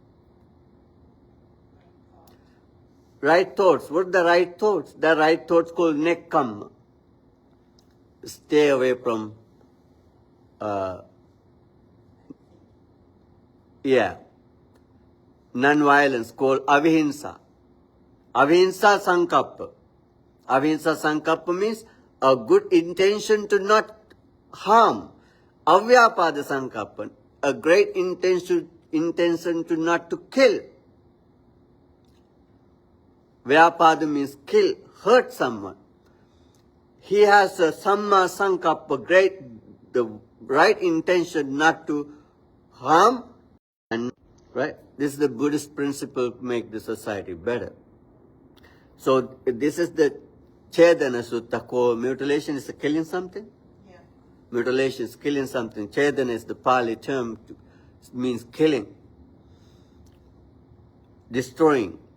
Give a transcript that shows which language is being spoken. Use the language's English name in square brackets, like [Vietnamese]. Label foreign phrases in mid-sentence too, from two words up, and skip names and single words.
[English] Right thoughts. What are the right thoughts? The right thoughts called nekkhamma. Stay away from, non-violence called avihimsa. [Pali] Avihimsa sankappa. Avihimsa sankappa [English] means a good intention to not harm. [Pali] Avyapada sankappa, [English] a great intention to not to kill. Vyapada means kill, hurt someone. He has a [Pali] samma sankappa, [English] the right intention not to harm, and right. This is the Buddhist principle to make the society better. So this is the Chedana Sutta called mutilation is killing something. Yeah. Mutilation is killing something. Chedana is the Pali term, means killing, destroying.